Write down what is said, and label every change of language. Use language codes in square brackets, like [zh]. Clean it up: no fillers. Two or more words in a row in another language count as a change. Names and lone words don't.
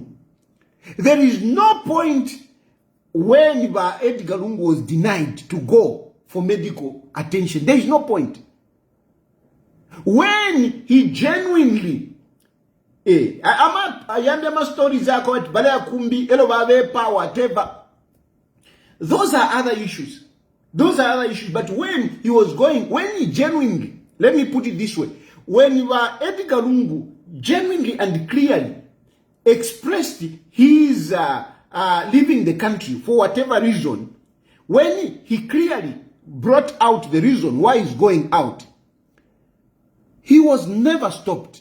[en] There is no point when Edgar Lungu was denied to go for medical attention. There is no point. When he genuinely, ayandema stories [bem] zako bale kumbi elo babe [en] power whatever, those are other issues. But when he was going, when he genuinely, let me put it this way, when Edgar Lungu genuinely and clearly expressed his leaving the country for whatever reason, when he clearly brought out the reason why he's going out, he was never stopped.